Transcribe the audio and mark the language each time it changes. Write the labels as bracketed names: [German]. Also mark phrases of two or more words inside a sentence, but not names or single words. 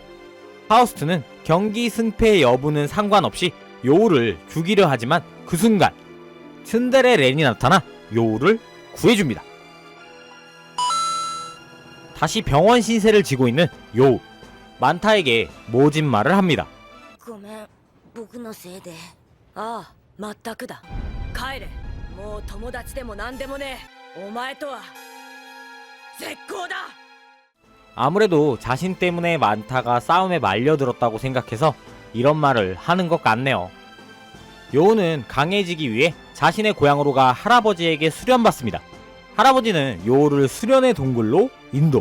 [Korean] 파우스트는 경기 승패 여부는 상관없이 요우를 죽이려 하지만 그 순간 츤데레 렌이 나타나 요우를 구해줍니다. 다시 병원 신세를 지고 있는 요우. 만타에게 모진 말을 합니다. [Japanese] ごめん僕のせいで。ああまったくだ。帰れ。もう友達でも何でもねえ。お前とは絶好だ。 [Korean] 아무래도 자신 때문에 만타가 싸움에 말려들었다고 생각해서 이런 말을 하는 것 같네요. 요우는 강해지기 위해 자신의 고향으로 가 할아버지에게 수련받습니다. 할아버지는 요우를 수련의 동굴로 인도.